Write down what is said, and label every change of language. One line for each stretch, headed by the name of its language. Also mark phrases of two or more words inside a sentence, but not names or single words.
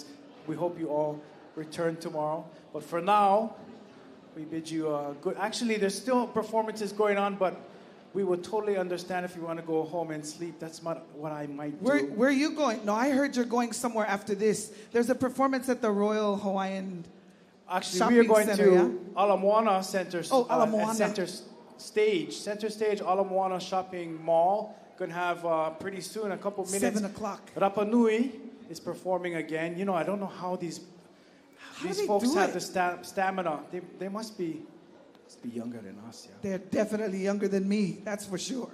English: We hope you all return tomorrow. But for now, we bid you good. Actually, there's still performances going on, but we would totally understand if you want to go home and sleep. That's not what I might do. Where are you going? No, I heard you're going somewhere after this. There's a performance at the Royal Hawaiian Actually, we are going Center, to Ala Moana Center. Ala Moana. Center Stage, Ala Moana Shopping Mall. Going to have pretty soon, a couple minutes. 7 o'clock. Rapa Nui is performing again. You know, I don't know how these folks have the stamina. They must be younger than us. Yeah. They're definitely younger than me. That's for sure.